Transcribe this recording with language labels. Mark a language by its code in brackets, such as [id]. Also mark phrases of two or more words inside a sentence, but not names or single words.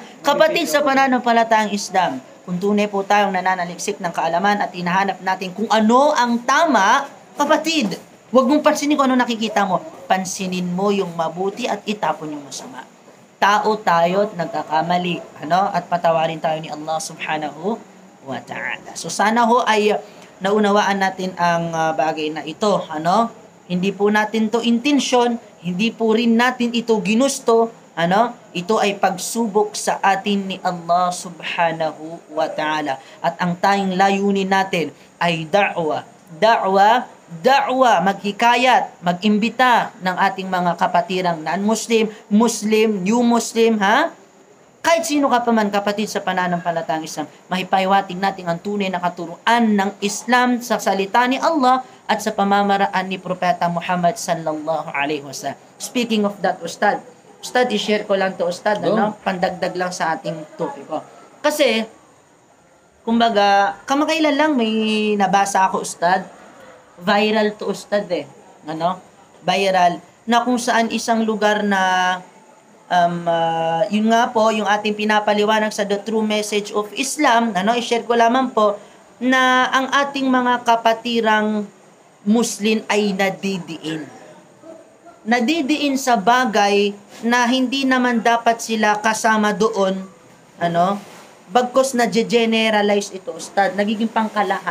[tl] Kapatid sa pananampalatayang Islam, kung tunay po tayong nananaliksik ng kaalaman at hinahanap natin kung ano ang tama, kapatid, huwag mong pansinin kung ano nakikita mo. Pansinin mo yung mabuti at itapon yung masama. Tao tayo at nagkakamali. At patawarin tayo ni [ar] الله سبحانه وتعالى. [tl] So sana ay naunawaan natin ang bagay na ito. Hindi po natin to intensyon, hindi po rin natin ito ginusto. Ito ay pagsubok sa atin ni [ar] الله سبحانه وتعالى. [tl] At ang tayong layunin natin ay da'wa, maghikayat, mag-imbita ng ating mga kapatirang non-Muslim, Muslim, [en] new Muslim, [tl] Kahit sino ka pa man, kapatid sa pananampalatayang Islam, mahipahiwatig natin ang tunay na katuruan ng Islam sa salita ni Allah at sa pamamaraan ni Propeta Muhammad [ar] صلى الله عليه وسلم. [en] Speaking of that, [tl] Ustad, i-share ko lang to, Ustad, pandagdag lang sa ating topic ko. Kasi, kumbaga, kamakailan lang may nabasa ako, Ustad. Viral to, Ustad Viral. Na kung saan isang lugar na, yun nga po, yung ating pinapaliwanag sa The True Message of Islam, i-share ko lamang po, na ang ating mga kapatirang Muslim ay nadidiin sa bagay na hindi naman dapat sila kasama doon, bagkos na generalize ito, Ustad, nagiging pangkalahatan.